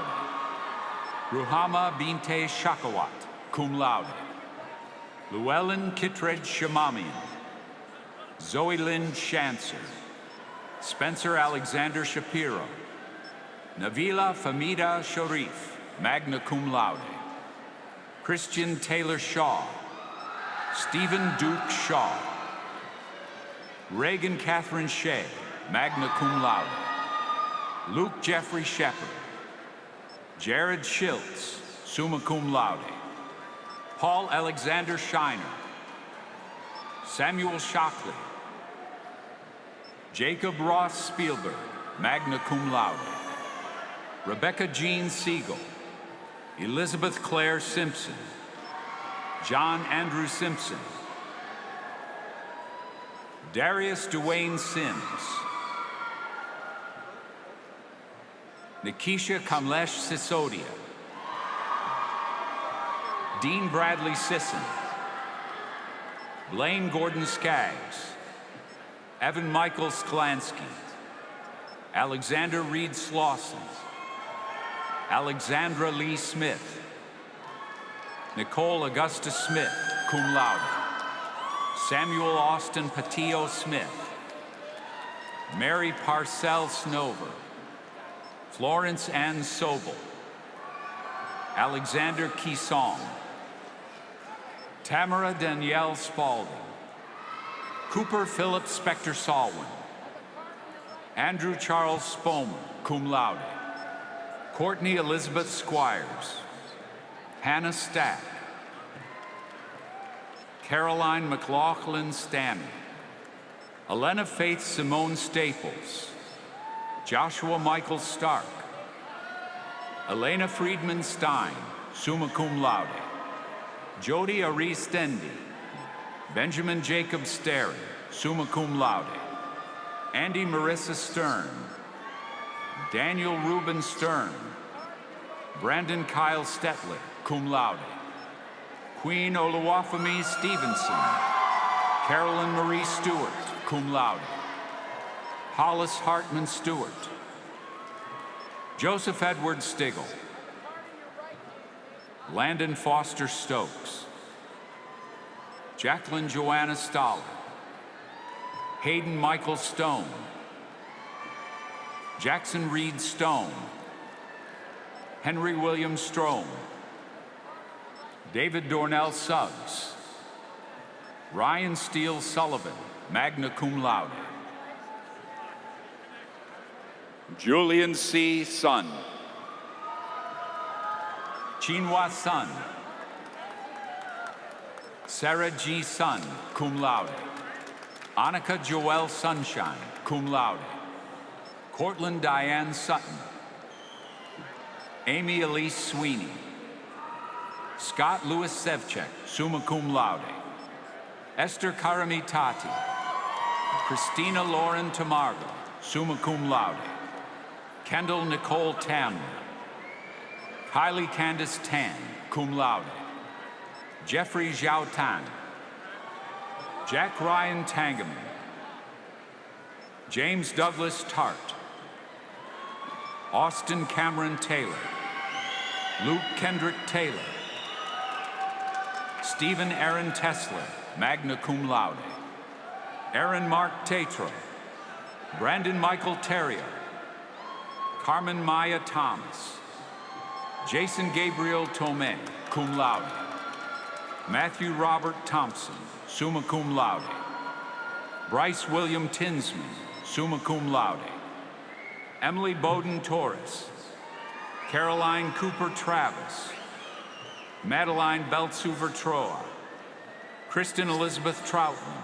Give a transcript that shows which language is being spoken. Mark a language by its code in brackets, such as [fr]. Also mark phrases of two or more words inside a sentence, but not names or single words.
[en] Ruhama Binte Shakawat, [la] cum laude. [en] Llewellyn Kittredge Shamamian. Zoe Lynn Shancer. Spencer Alexander Shapiro. Navila Famida Sharif, [la] magna cum laude. [en] Christian Taylor Shaw. Stephen Duke Shaw. Reagan Catherine Shea, [la] magna cum laude. [en] Luke Jeffrey Shepard. Jared Schiltz, [la] summa cum laude. [en] Paul Alexander Shiner. Samuel Shockley. Jacob Ross Spielberg, [la] magna cum laude. [en] Rebecca Jean Siegel. Elizabeth Claire Simpson. John Andrew Simpson. Darius Dwayne Sims. Nikisha Kamlesh Sisodia. Dean Bradley Sisson. Blaine Gordon Skaggs. Evan Michael Sklansky. Alexander Reed Slauson. Alexandra Lee Smith. Nicole Augusta Smith, [la] cum laude. [en] Samuel Austin Patillo Smith. Mary Parcell Snover. Florence Ann Sobel. Alexander Kisong. Tamara Danielle Spalding. Cooper Philip Spector Salwin. Andrew Charles Spomer, [la] cum laude. [en] Courtney Elizabeth Squires. Hannah Stack. Caroline McLaughlin Stanley. Elena Faith Simone Staples. Joshua Michael Stark. Elena Friedman Stein, [la] summa cum laude. [en] Jody Ari Stendi. Benjamin Jacob Sterry, [la] summa cum laude. [en] Andy Marissa Stern. Daniel Reuben Stern. Brandon Kyle Stetler, [la] cum laude. [en] Queen Oluwafemi Stevenson. Carolyn Marie Stewart, [la] cum laude. [en] Hollis Hartman Stewart. Joseph Edward Stigall. Landon Foster Stokes. Jacqueline Joanna Stoller. Hayden Michael Stone. Jackson Reed Stone. Henry William Strome. David Dornell Suggs. Ryan Steele Sullivan, [la] magna cum laude. [en] Julian C. Sun. Chinua Sun. Sarah G. Sun, [la] cum laude. [en] Annika Joelle Sunshine, [la] cum laude. [en] Cortland Diane Sutton. Amy Elise Sweeney. Scott Louis Sevchek, [la] summa cum laude. [en] Esther Karamitati. Christina Lauren Tamargo, [la] summa cum laude. [en] Kendall Nicole Tamler. Kylie Candace Tan, [la] cum laude. [en] Jeffrey Zhao Tan. Jack Ryan Tangeman. James Douglas Tart. Austin Cameron Taylor. Luke Kendrick Taylor. Stephen Aaron Tesler, [la] magna cum laude. [en] Aaron Mark Tatro. Brandon Michael Terrio. Carmen Maya Thomas. Jason Gabriel Tomei, [la] cum laude. [en] Matthew Robert Thompson, [la] summa cum laude. [en] Bryce William Tinsman, [la] summa cum laude. [en] Emily Bowden Torres. Caroline Cooper Travis. Madeline Beltsuver Troa. Kristen Elizabeth Troutman.